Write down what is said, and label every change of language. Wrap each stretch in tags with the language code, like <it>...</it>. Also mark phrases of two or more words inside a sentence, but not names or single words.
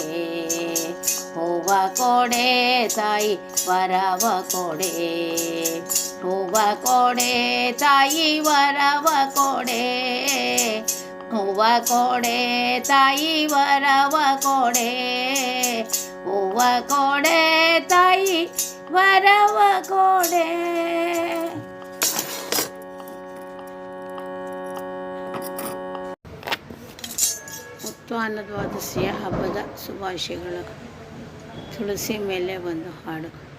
<kn>ಹೂವ ಕೊಡೆ, ತಾಯಿ ವರವ ಕೊಡೆ. ಹೂವ ಕೊಡೆ, ತಾಯಿ ವರವ ಕೊಡೆ. ಹೂವ ಕೊಡೆ ತಾಯಿ ವರವ ಕೊಡೆ, ಹೂವ ಕೊಡೆ ತಾಯಿ ವರವ ಕೊಡೆ. ಉತ್ಥಾನ ದ್ವಾದಶಿಯ ಹಬ್ಬದ ಶುಭಾಶಯಗಳು. ತುಳಸಿ ಮೇಲೆ ಒಂದು ಹಾಡು.</kn>